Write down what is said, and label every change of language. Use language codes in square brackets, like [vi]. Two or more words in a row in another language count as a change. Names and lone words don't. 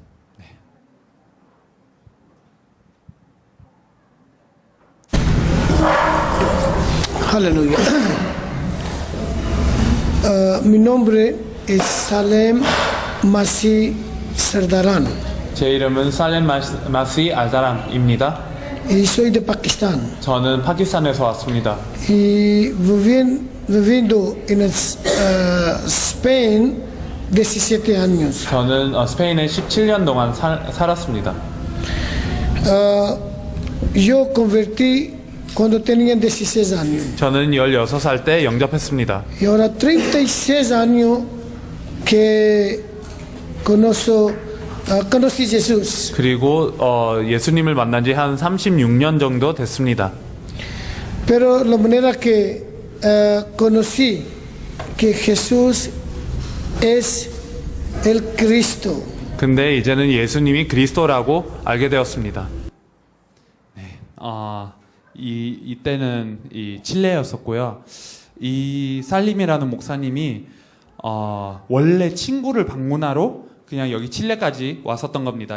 [es] Aleluya. Mi nombre es Salem Masi Serdaran. [ko] 제 이름은 살렘 마시 알다람입니다. [es] Y soy de Pakistán. [ko] 저는 파키스탄에서 왔습니다. [es] Y viviendo en Spain 17 años. [ko] 저는 스페인에 17년 동안 살았습니다. [es] Yo convertí cuando tenía 16 años. [ko] 저는 16살 때 영접했습니다. [es] Y ahora 36 años que conocí Jesús. [ko] 그리고 예수님을 만난 지 한 36년 정도 됐습니다. [es] Pero la manera que conocí que Jesús es el Cristo. [ko] 근데 이제는 예수님이 그리스도라고 알게 되었습니다. 네, 이때는 이 칠레였었고요. 이 살림이라는 목사님이 원래 친구를 방문하러 그냥 여기 칠레까지 왔었던 겁니다.